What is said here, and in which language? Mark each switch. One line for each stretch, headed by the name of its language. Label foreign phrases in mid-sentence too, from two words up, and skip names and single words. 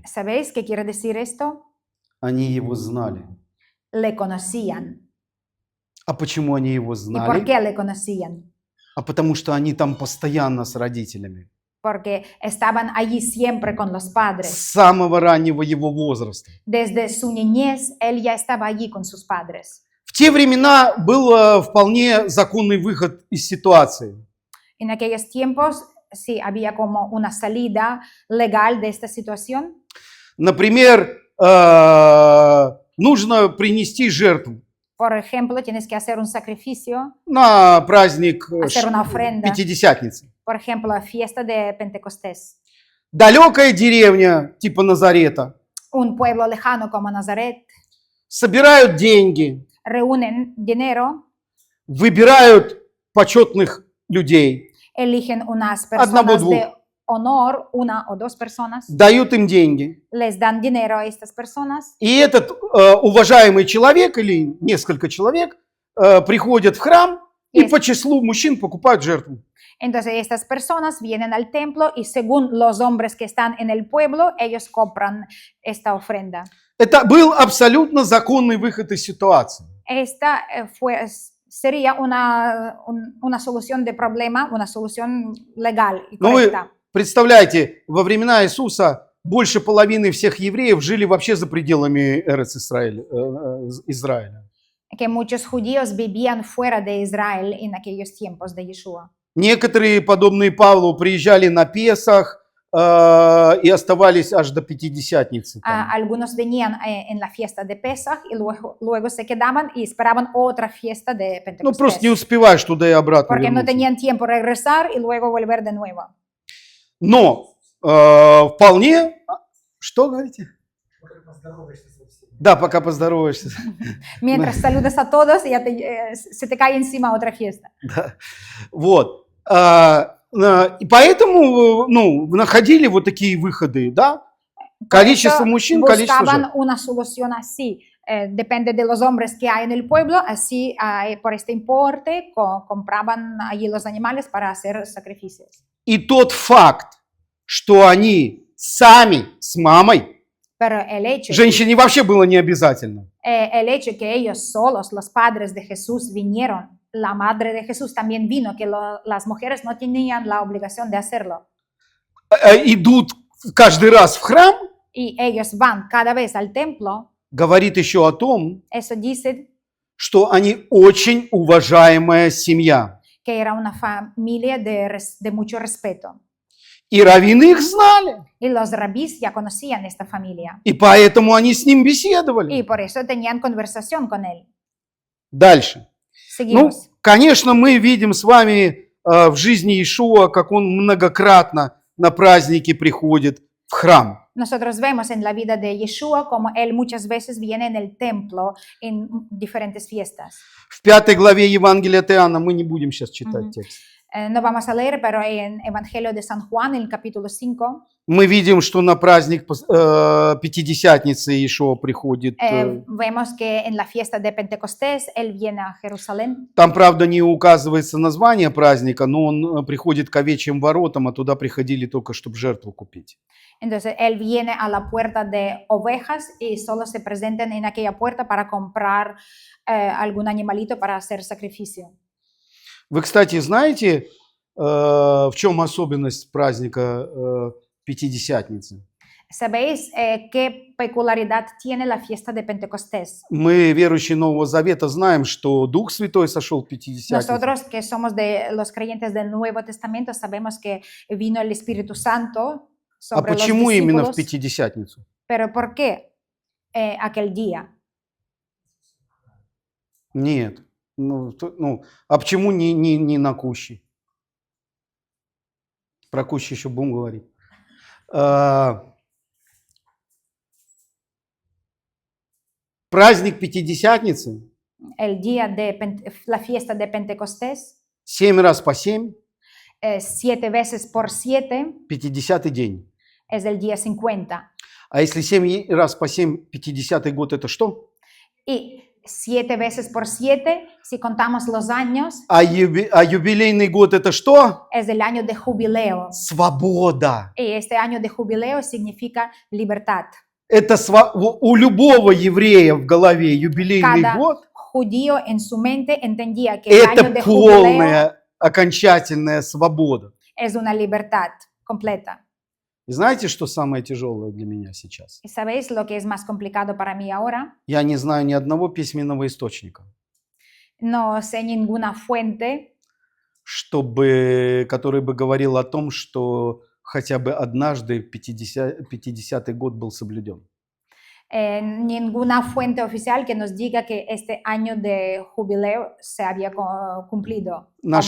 Spanish: ¿Sabéis qué quiere decir esto?
Russian: Они его знали.
Spanish: Le conocían.
Russian: А почему они его
Spanish: ¿Y por
Russian: знали?
Spanish: qué le conocían?
Russian: А потому что они там постоянно с родителями.
Spanish: Porque estaban allí siempre con los
Russian: С
Spanish: padres.
Russian: самого раннего его возраста.
Spanish: Desde su niñez, él ya estaba allí con sus padres.
Russian: В те времена был вполне законный выход из ситуации.
Spanish: En aquellos tiempos, sí, había como una salida legal de esta situación.
Russian: Например, нужно принести жертву
Spanish: Por ejemplo, tienes que hacer un sacrificio,
Russian: на праздник
Spanish: hacer una ofrenda.
Russian: Пятидесятницы.
Spanish: Por ejemplo, la fiesta de Pentecostés.
Russian: Далекая деревня типа Назарета.
Spanish: Un pueblo lejano como Nazaret
Russian: Собирают деньги,
Spanish: reúnen dinero,
Russian: выбирают почетных людей,
Spanish: eligen unas
Russian: Одного,
Spanish: personas
Russian: двух.
Spanish: de honor, una o dos personas,
Russian: дают им деньги.
Spanish: les dan dinero a estas personas
Russian: И этот уважаемый человек или несколько человек приходят в храм и Yes. по числу мужчин покупают жертву.
Spanish: Entonces estas personas vienen al templo y según los hombres que están en el pueblo, ellos compran esta ofrenda.
Russian: Это был абсолютно законный выход из ситуации.
Spanish: Esta sería una solución de problema, una solución legal y
Russian: Ну вы
Spanish: correcta.
Russian: представляете, во времена Иисуса больше половины всех евреев жили вообще за пределами Израиля.
Spanish: Que muchos judíos vivían fuera de Israel en aquellos tiempos de Yeshua.
Russian: Некоторые, подобные Павлу, приезжали на Песах и оставались аж до Пятидесятницы. там.
Spanish: Algunos venían en la fiesta de Pesach y luego se quedaban y esperaban otra fiesta de
Russian: Ну, просто не
Spanish: Pentecostés.
Russian: успеваешь туда и обратно
Spanish: Porque no
Russian: вернуться.
Spanish: tenían tiempo de regresar y luego volver de nuevo.
Russian: Но вполне... Что говорите? Пока поздороваешься со всеми. Да, пока поздороваешься.
Spanish: Mientras saludas a todos, ya se te cae encima otra fiesta.
Russian: Да. Вот. И поэтому, находили вот такие выходы, да? Количество мужчин, количество
Spanish: Buscaban
Russian: жертв.
Spanish: una solución así. Depende de los hombres que hay en el pueblo, así por este importe compraban allí los animales para hacer sacrificios.
Russian: И тот факт, что они сами с мамой,
Spanish: Pero el hecho,
Russian: женщине вообще было не обязательно.
Spanish: el hecho que ellos solos, los padres de Jesús, vinieron, la madre de Jesús también vino, que las mujeres no tenían la obligación de hacerlo.
Russian: Идут каждый раз в храм,
Spanish: Y ellos van cada vez al templo,
Russian: говорит еще о том,
Spanish: eso dice
Russian: что они очень уважаемая семья.
Spanish: que era una familia de mucho respeto.
Russian: И раввины их знали,
Spanish: Y los rabís ya conocían esta familia.
Russian: и поэтому они с ним беседовали.
Spanish: Y por eso tenían conversación con él.
Russian: Дальше. Ну,
Spanish: Seguimos.
Russian: конечно, мы видим с вами в жизни Иешуа, как он многократно на праздники приходит в храм.
Spanish: Nosotros vemos en la vida de Yeshua como él muchas veces viene en el templo en diferentes fiestas.
Russian: В 5 главе Евангелия от Иоанна, мы не будем сейчас читать Мгм. текст,
Spanish: No vamos a leer, pero en Evangelio de San Juan, en el capítulo 5,
Russian: мы видим, что на праздник Пятидесятницы Иешуа приходит.
Spanish: vemos que en la fiesta de Pentecostés él viene a Jerusalén.
Russian: Там, правда, не указывается название праздника, но он приходит к овечьим воротам, а туда приходили только, чтобы жертву купить.
Spanish: Entonces él viene a la puerta de ovejas y solo se presentan en aquella puerta para comprar algún animalito para hacer sacrificio.
Russian: Вы, кстати, знаете, в чем особенность праздника Пятидесятницы?
Spanish: ¿Sabéis qué peculiaridad tiene la fiesta de Pentecostés?
Russian: Мы, верующие Нового Завета, знаем, что Дух Святой сошел в Пятидесятницу.
Spanish: Nosotros que somos de los creyentes del Nuevo Testamento sabemos que vino el Espíritu Santo
Russian: А
Spanish: sobre los
Russian: почему именно в
Spanish: discípulos.
Russian: Пятидесятницу?
Spanish: ¿Pero por qué aquel día?
Russian: Нет. А почему не на Кущи? Про Кущи еще будем говорить. Праздник Пятидесятницы
Spanish: El día de la fiesta de Pentecostés,
Russian: 7 раз по 7,
Spanish: 7 veces por 7
Russian: 50-й день.
Spanish: es el día 50.
Russian: А если 7 раз по 7, 50-й год, это что?
Spanish: Y 7 veces por 7, si contamos los años,
Russian: А юбилейный год это что?
Spanish: es el año de jubileo.
Russian: Свобода.
Spanish: Y este año de jubileo significa libertad.
Russian: Это у любого еврея в голове юбилейный
Spanish: Cada
Russian: год.
Spanish: judío en su mente entendía que el año
Russian: Это
Spanish: de jubileo
Russian: полная, окончательная свобода.
Spanish: es una libertad completa.
Russian: И знаете, что самое тяжелое для меня сейчас?
Spanish: ¿Y sabéis lo que es más complicado para mí ahora?
Russian: Я не знаю ни одного письменного источника,
Spanish: No sé ninguna fuente
Russian: который бы говорил о том, что хотя бы однажды 50-й год был соблюден.
Spanish: ninguna fuente oficial que nos diga que este año de jubileo se había cumplido.
Russian: Наши